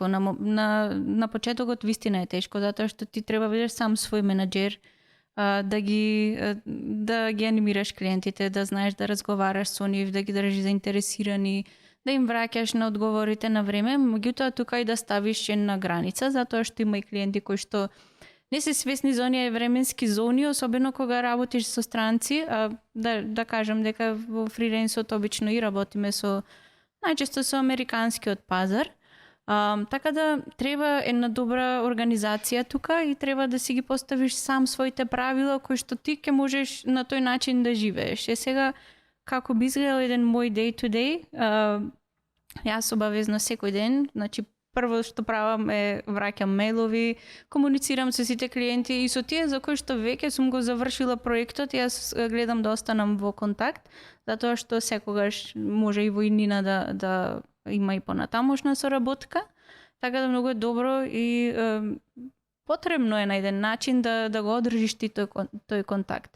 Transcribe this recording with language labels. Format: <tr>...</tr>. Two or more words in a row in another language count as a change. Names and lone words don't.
<mk>На почетокот вистина е тешко, затоа што ти треба да бидеш сам свој менаџер, да ги анимираш клиентите, да знаеш да разговараш со нив, да ги држиш заинтересирани, да им враќаш на одговорите на време, меѓутоа тука и да ставиш една граница, затоа што има и клиенти кои што не се свесни за оние временски зони, особено кога работиш со странци, да кажам дека во фриленсот обично и работиме најчесто со американскиот пазар. Така да треба една добра организација тука и треба да си ги поставиш сам своите правила кои што ти ќе можеш на тој начин да живееш. Сега како би изгледал еден мој</mk> <en>day to day,</en> <mk>јас обавезно секој ден, значи прво што правам е враќам мејлови, комуницирам со сите клиенти и со тие за кои што веќе сум го завршила проектот, јас гледам да останам во контакт, затоа што секогаш може и во иднина да има и понатамошна соработка, така да многу е добро и потребно е на еден начин да го одржиш ти тој контакт.</mk>